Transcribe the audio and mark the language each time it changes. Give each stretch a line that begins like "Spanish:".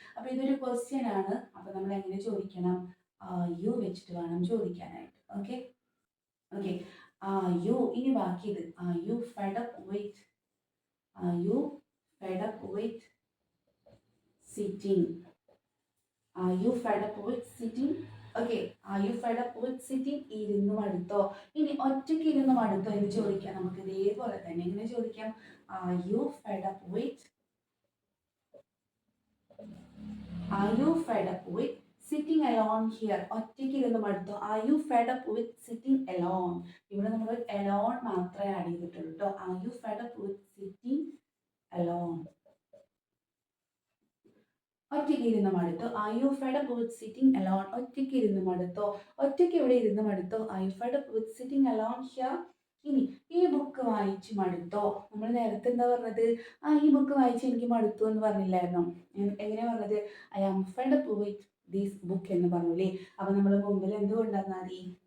Malayalam: അപ്പോൾ ഇതൊരു ക്വസ്റ്റ്യൻ ആണ്. അപ്പോൾ നമ്മൾ എങ്ങനെ ചോദിക്കണം? യു വെച്ചിട്ട് വേണം ചോദിക്കാനായിട്ട്.
English: Okay okay, you.
Malayalam: ഇനി ബാക്കി ഇത്
English: You fed up with, you fed up with sitting. Are you fed up with sitting? Okay. Are you fed up with sitting?
Malayalam: ഇരുന്ന് മടുത്തോ? ഇനി ഒറ്റയ്ക്ക് ഇരുന്ന് മടുത്തോ എന്ന് ചോദിക്കാം. നമുക്ക് ഇതേപോലെ തന്നെ എങ്ങനെ ചോദിക്കാം?
English: Are you fed up with Are you fed up with sitting alone here?
Malayalam: ഒറ്റയ്ക്ക് ഇരുന്ന് മടുത്തോ?
English: Are you fed up with sitting alone?
Malayalam: ഇവിടെ നമ്മൾ alone മാത്രമേ ആഡ് ചെയ്തിട്ടുള്ളൂ കേട്ടോ.
English: Are you fed up with sitting alone?
Malayalam: ഒറ്റയ്ക്ക് ഇരുന്ന് മടുത്തോ?
English: Are you fed up with sitting alone? ഒറ്റയ്ക്ക് ഇരുന്ന് മടുത്തോ?
Malayalam: ഒറ്റയ്ക്ക് ഇവിടെ ഇരുന്ന് മടുത്തോ?
English: Are you fed up with sitting alone here?
Malayalam: ഇനി ഈ ബുക്ക് വായിച്ച് മടുത്തോ? നമ്മൾ നേരത്തെ എന്താ പറഞ്ഞത്? ഈ ബുക്ക് വായിച്ച് എനിക്ക് മടുത്തു എന്ന് പറഞ്ഞില്ലായിരുന്നോ? എങ്ങനെയാ പറഞ്ഞത്?
English: I am fed up with this book
Malayalam: എന്ന് പറഞ്ഞില്ലേ? അപ്പൊ നമ്മൾ മുമ്പിൽ എന്ത് കൊണ്ടുവന്നാൽ മതി?